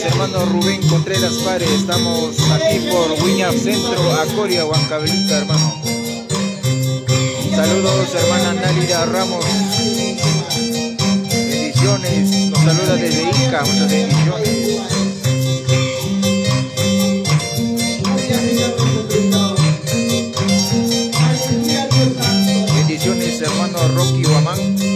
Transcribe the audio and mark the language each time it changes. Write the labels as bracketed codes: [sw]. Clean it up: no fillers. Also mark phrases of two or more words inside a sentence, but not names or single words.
[es] hermano Rubén Contreras Pare. Estamos aquí por Wiñap Centro, Acoria, Huancavelica, hermano. Saludos, hermana Nálida Ramos. Bendiciones. Nos saluda desde Ica. Muchas bendiciones. Bendiciones, hermano Rocky Guamán.